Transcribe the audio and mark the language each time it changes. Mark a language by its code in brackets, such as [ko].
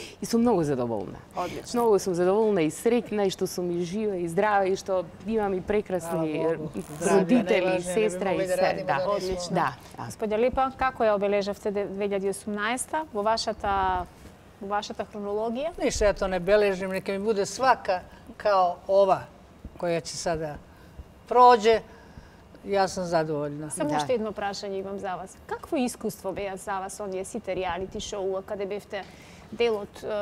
[mk] И сум многу задоволна. Одлично. Многу сум задоволна и среќна и што сум и жива и здрава и што имам и прекрасни родители, сестра и се. Да, Одлично. да. Господја Липа, како ја обележавте 2018 во вашата хронологија? [sr] Ništa ja to ne beležim, neka mi bude svaka kao ova koja će sada prođe. Ja sam zadovoljna. [mk] Само уште едно прашање имам за вас. Какво искуство беа за вас оние сите реалити шоуа каде бевте дел од...